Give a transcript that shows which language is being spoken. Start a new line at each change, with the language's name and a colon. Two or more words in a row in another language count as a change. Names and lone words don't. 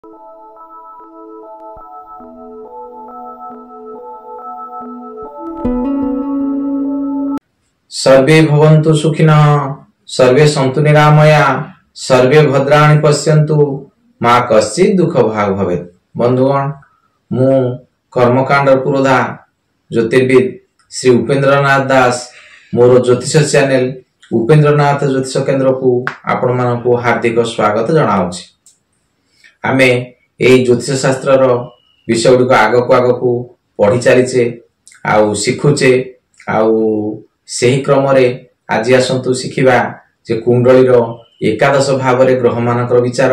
Sanskrit: सर्वे भवन्तु सुखिनः, सर्वे सन्तु निरामया, सर्वे भद्राणि पश्यन्तु, मा कश्चित् दुःख भाग् भवेत्।
Odia: बंधुगण, ମୁଁ କର୍ମକାଣ୍ଡ ପୁରୋଧା ଜ୍ୟୋତିର୍ବିଦ ଶ୍ରୀ ଉପେନ୍ଦ୍ରନାଥ ଦାସ ମୋର ଜ୍ୟୋତିଷ ଚ୍ୟାନେଲ ଉପେନ୍ଦ୍ରନାଥ ଜ୍ୟୋତିଷ କେନ୍ଦ୍ର କୁ ଆପଣ ମାନଙ୍କୁ ହାର୍ଦ୍ଦିକ ସ୍ୱାଗତ ଜଣାଉଛି। ଆମେ ଏହି ଜ୍ୟୋତିଷ ଶାସ୍ତ୍ର ର ବିଷୟ ଗୁଡ଼ି ଆଗକୁ ପଢ଼ି ଚାଲିଛେ ଆଉ ଶିଖୁଛେ ଆଉ ସେହି କ୍ରମ ରେ ଆଜି ଆସନ୍ତୁ ଶିଖିବା ଯେ କୁଣ୍ଡଳୀ ର ଏକାଦଶ ଭାବ ରେ ଗ୍ରହ ମାନଙ୍କର ବିଚାର।